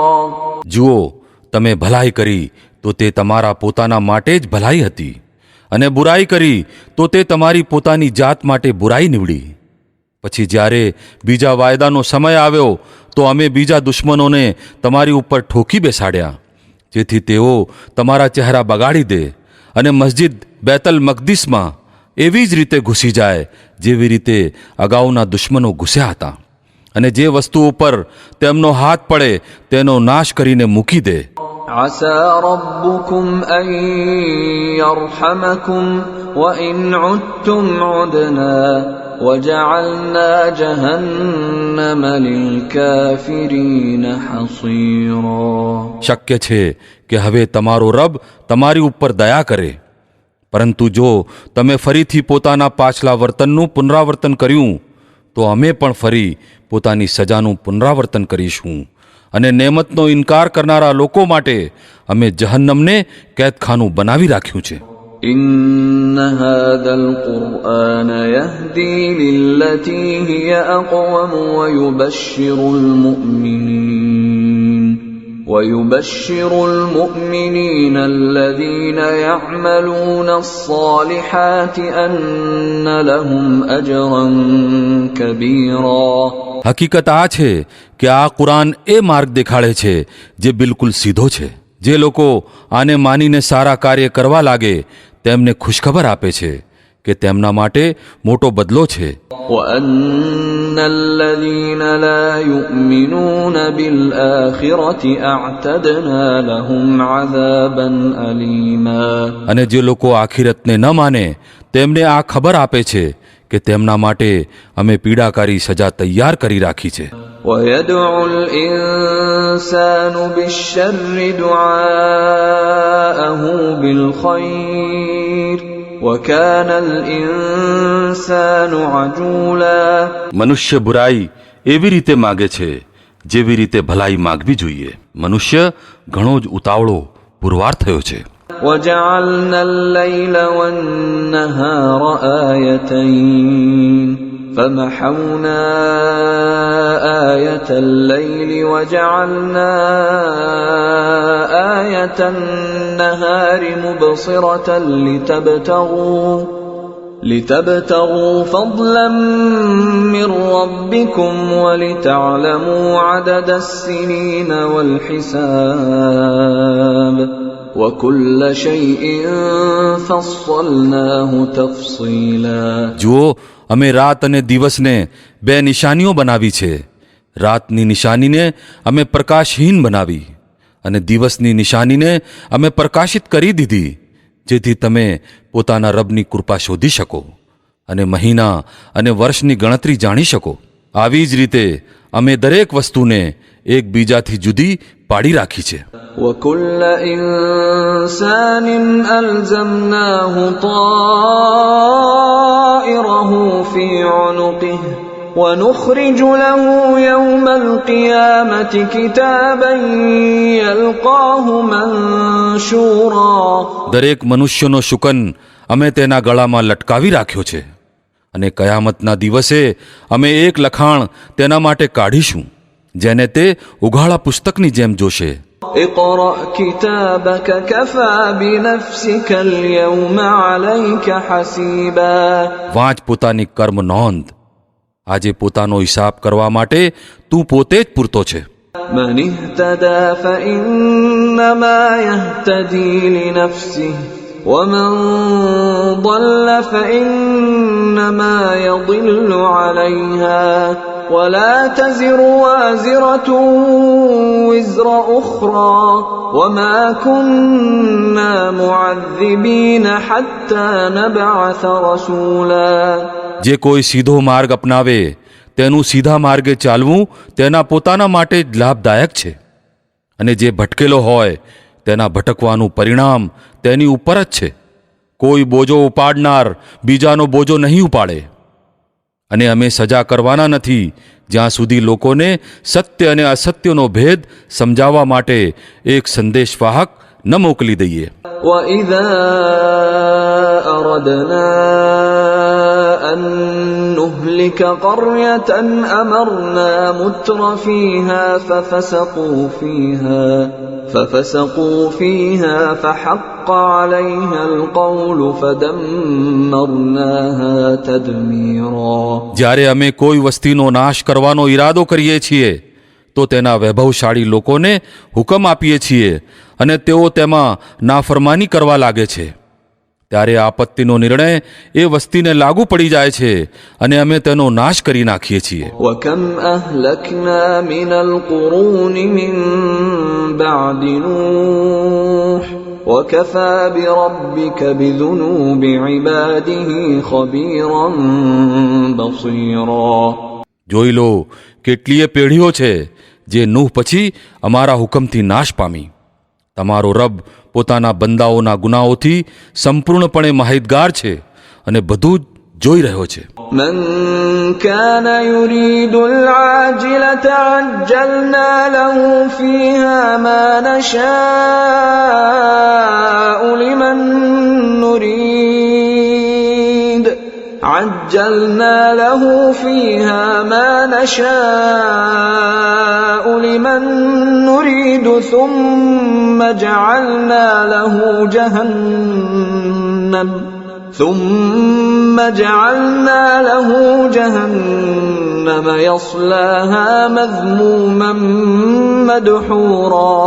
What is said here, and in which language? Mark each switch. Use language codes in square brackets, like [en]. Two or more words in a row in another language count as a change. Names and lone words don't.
[gu] જુઓ, તમે ભલાઈ કરી તો તે તમારા પોતાના માટે જ ભલાઈ હતી, અને બુરાઈ કરી તો તે તમારી પોતાની જાત માટે બુરાઈ નીવડી। પછી જ્યારે બીજા વાયદાનો સમય આવ્યો તો અમે બીજા દુશ્મનોને તમારી ઉપર ઠોકી બેસાડ્યા, જેથી તેઓ તમારા ચહેરા બગાડી દે અને મસ્જિદ બેતલ મકદિસમાં એવી જ રીતે ઘૂસી જાય જેવી રીતે અગાઉના દુશ્મનો ઘૂસ્યા હતા, અને જે વસ્તુ ઉપર તેમનો હાથ પડે તેનો નાશ કરીને મૂકી દે। [ar] عسى ربكم أن يرحمكم وإن عدتم عدنا وجعلنا جهنم للكافرين حصيرا. [gu] શક્ય છે કે હવે તમારો રબ તમારી ઉપર દયા કરે, પરંતુ જો તમે ફરીથી પોતાના પાછલા વર્તનનું પુનરાવર્તન કર્યું તો અમે પણ ફરી પોતાની સજાનું પુનરાવર્તન કરીશું, અને નેમતનો ઇનકાર કરનારા લોકો માટે અમે જહન્નમને કેદખાનું બનાવી રાખ્યું છે. [ar] إن هذا القرآن يهدي للتي هي أقوم ويبشر المؤمنين الذين يعملون الصالحات أن لهم أجرا كبيرا. [gu] હકીકત આ છે કે આ કુરાન એ માર્ગ દેખાડે છે જે બિલકુલ સીધો છે. જે લોકો આને માનીને સારા કાર્ય કરવા લાગે તેમને ખુશખબર આપે છે કે તેમના માટે મોટો બદલો છે. [ar] وأن الذين لا يؤمنون بالآخرة أعتدنا لهم عذابا أليما. [gu] અને જે લોકો આખિરતને ન માને તેમને આ ખબર આપે છે કે તેમના માટે અમે પીડાકારી સજા તૈયાર કરી રાખી છે. [ar] ويدعو الإنسان بالشر دعاءه بالخير وكان الإنسان عجولا. [gu] મનુષ્ય બુરાઈ એવી રીતે માગે છે જેવી રીતે ભલાઈ માગવી જોઈએ. મનુષ્ય ઘણો જ ઉતાવળો પુરવાર થયો છે. [ar] وجعلنا الليل والنهار آيتين فمحونا آية الليل وجعلنا آية النهار مبصرة لتبتغوا فضلا من ربكم ولتعلموا عدد السنين والحساب وكل شيء فصلناه تفصيلا. [gu] જુઓ, અમે રાત અને દિવસને બે નિશાનીઓ બનાવી છે. રાતની નિશાનીને અમે પ્રકાશહીન બનાવી અને દિવસની નિશાનીને અમે પ્રકાશિત કરી દીધી, જેથી તમે પોતાના રબની કૃપા શોધી શકો અને મહિના અને વર્ષની ગણતરી જાણી શકો. આવી જ રીતે અમે દરેક વસ્તુને એકબીજાથી જુદી પાડી રાખી છે. [ar] وكل إنسان ألزمناه طائره في عنقه ونخرج له يوم القيامة كتابا يلقاه منشورا. [gu] દરેક મનુષ્યનો શુકન અમે તેના ગળામાં લટકાવી રાખ્યો છે, અને કયામતના દિવસે અમે એક લખાણ તેના માટે કાઢીશું જેને તે ઉઘાડા પુસ્તકની જેમ જોશે. [ar] اقرأ كتابك كفى بنفسك اليوم عليك حسيبا. [gu] વાંચ પોતાની કર્મ નોંધ. આજે પોતાનો હિસાબ કરવા માટે તું પોતે જ પૂરતો છે. [ar] من اهتدى فإنما يهتدي لنفسه ومن ضل فإنما يضل عليها ولا تزر وازرة وزر أخرى وما كنا معذبين حتى نبعث رسولا. [gu] જે કોઈ સીધો માર્ગ અપનાવે તેનું સીધા માર્ગે ચાલવું તેના પોતાના માટે જ લાભદાયક છે, અને જે ભટકેલો હોય તેના ભટકવાનું પરિણામ તેની ઉપર જ છે. કોઈ બોજો ઉપાડનાર બીજાનો બોજો નહીં ઉપાડે, અને અમે સજા કરવાના નથી જ્યાં સુધી લોકોને સત્ય અને અસત્યનો ભેદ સમજાવવા માટે એક સંદેશવાહક ન મોકલી દઈએ. [ar] وإذا أردنا أن نهلك قرية أمرنا متر فيها ففسقوا فيها فحق عليها القول فدمرناها تدميرا. [gu] જ્યારે અમે કોઈ વસ્તીનો નાશ કરવાનો ઈરાદો કરીએ છીએ તો તેના વૈભવશાળી લોકોને હુકમ આપીએ છીએ, અને તેઓ તેમાં નાફરમાની કરવા લાગે છે. ત્યારે આપત્તિનો નિર્ણય એ વસ્તીને લાગુ પડી જાય છે, અને અમે તેનો નાશ કરી નાખીએ છીએ. [ar] وكم أهلكنا من القرون من بعد نوح وكفى بربك بذنوب عباده خبيرا بصيرا. [gu] જોઈ લો કેટલીય પેઢીઓ છે જે નૂહ પછી અમારા હુકમથી નાશ પામી. તમારો રબ પોતાના બંદાઓના ગુનાઓથી સંપૂર્ણપણે માહિતગાર છે અને બધું જ જોઈ રહ્યો છે. [ar] من كان يريد العاجلة عجلنا له فيها ما نشاء لمن نريد عجلنا له فيها ما نشاء لمن نريد ثم جعلنا له جهنم يصلاها مذموما مدحورا.